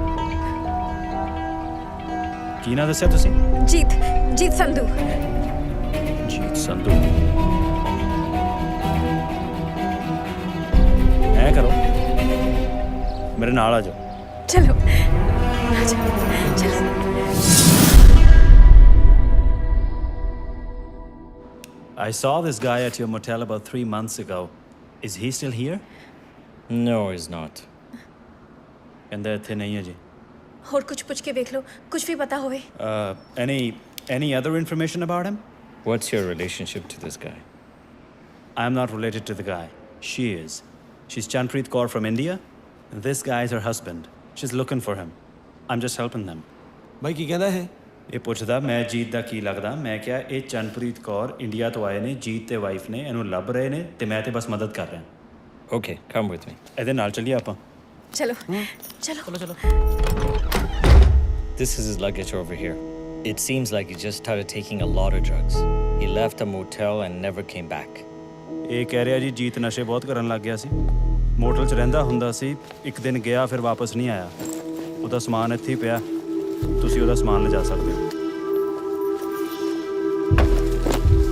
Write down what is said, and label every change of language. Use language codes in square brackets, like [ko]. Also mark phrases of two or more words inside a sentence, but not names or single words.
[pa] ਕੀ ਨਾਂ ਦੱਸਿਆ ਤੁਸੀਂ? ਜੀਤ ਸੰਧੂ। ਜੀਤ ਸੰਧੂ। ਐ ਕਰੋ, ਮੇਰੇ ਨਾਲ ਆ ਜਾਓ। ਚਲੋ ਆ ਜਾਓ, ਚਲੋ। [en] I saw this guy at your motel about 3 months ago. Is he still here? No, he's not. [pa] ਕਹਿੰਦਾ ਇੱਥੇ ਨਹੀਂ ਹੈ ਜੀ। ਹੋਰ ਕੁਝ ਪੁੱਛ ਕੇ ਵੇਖ ਲਓ, ਕੁਝ ਵੀ ਪਤਾ ਹੋਵੇ। [en] Any other information about him? What's your relationship to this guy? I'm not related to the guy. She is. She's Chanpreet Kaur from India. This guy is her husband. She's looking for him. I'm just helping them. [pa] ਬਾਈ ਕੀ ਕਹਿੰਦਾ ਇਹ? ਇਹ ਪੁੱਛਦਾ ਮੈਂ ਜੀਤ ਦਾ ਕੀ ਲੱਗਦਾ। ਮੈਂ ਕਿਹਾ ਇਹ ਚੰਨਪ੍ਰੀਤ ਕੌਰ ਇੰਡੀਆ ਤੋਂ ਆਏ ਨੇ, ਜੀਤ ਤੇ ਵਾਈਫ ਨੇ, ਇਹਨੂੰ ਲੱਭ ਰਹੇ ਨੇ ਤੇ ਮੈਂ ਤੇ ਬਸ ਮਦਦ ਕਰ ਰਿਹਾ। [en] Okay, come with me. [pa] ਇਹਦੇ ਨਾਲ ਚੱਲੀਏ ਆਪਾਂ। ਚਲੋ। [en] This is his luggage over here. It seems like he just started taking a lot of drugs. He left the motel and never came back. [pa] ਇਹ ਕਹਿ ਰਿਹਾ ਜੀ ਜੀਤ ਨਸ਼ੇ ਬਹੁਤ ਕਰਨ ਲੱਗ ਗਿਆ ਸੀ, ਮੋਟਲ 'ਚ ਰਹਿੰਦਾ ਹੁੰਦਾ ਸੀ। ਇੱਕ ਦਿਨ ਗਿਆ ਫਿਰ ਵਾਪਸ ਨਹੀਂ ਆਇਆ। ਉਹਦਾ ਸਮਾਨ ਇੱਥੇ ਹੀ ਪਿਆ, ਤੁਸੀਂ ਉਹਦਾ ਸਮਾਨ ਲਿਜਾ ਸਕਦੇ ਹੋ।